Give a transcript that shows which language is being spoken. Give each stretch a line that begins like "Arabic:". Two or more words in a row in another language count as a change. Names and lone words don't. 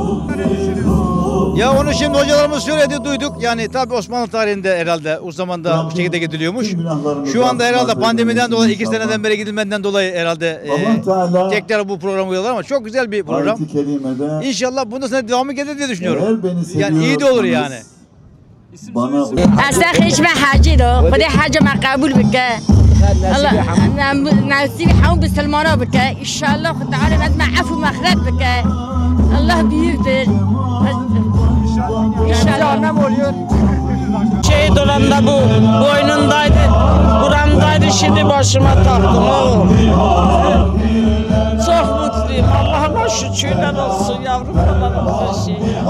Turkish: Ya onu şimdi hocalarımız söyledi duyduk. Yani tabii Osmanlı tarihinde herhalde o zaman da bu şekilde gidiliyormuş. Şu anda herhalde pandemiden dolayı 2 seneden beri gidilmeden dolayı herhalde tekrar bu programı uyuyorlar ama çok güzel bir program. İnşallah bundan sonra devamı gelir diye düşünüyorum. Yani iyi de olur yani.
Persian: اصلا خیش من حاجی رو خدا حاج من قبول بکه الله نصیب همون بسلمانا بکه انشالله خدا تعالی از من عفو مغفرت بکه الله
Turkish: büyüktür inşallah ne oluyor şehit olan da bu boynundaydı buramdaydı şimdi başıma taktım oğlum çok mutluyum Allah'ıma şükürler olsun yavrum kadar olsun şey.